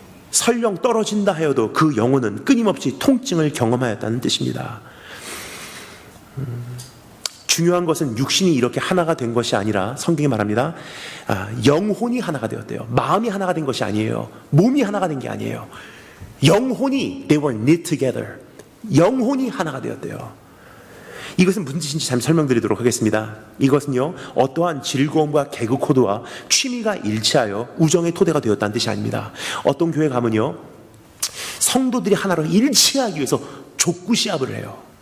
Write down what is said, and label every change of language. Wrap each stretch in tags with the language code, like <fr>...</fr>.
<ko>설령 떨어진다 하여도 그 영혼은 끊임없이 통증을 경험하였다는 뜻입니다. 중요한 것은 육신이 이렇게 하나가 된 것이 아니라, 성경이 말합니다, 영혼이 하나가 되었대요. 마음이 하나가 된 것이 아니에요. 몸이 하나가 된 게 아니에요. 영혼이,</ko> <en>they were knit together.</en> <ko>영혼이 하나가 되었대요. 이것은 무슨 뜻인지 잠시 설명드리도록 하겠습니다. 이것은요, 어떠한 즐거움과 개그 코드와 취미가 일치하여 우정의 토대가 되었다는 뜻이 아닙니다. 어떤 교회 가면요, 성도들이 하나로 일치하기 위해서 족구 시합을 해요.</ko>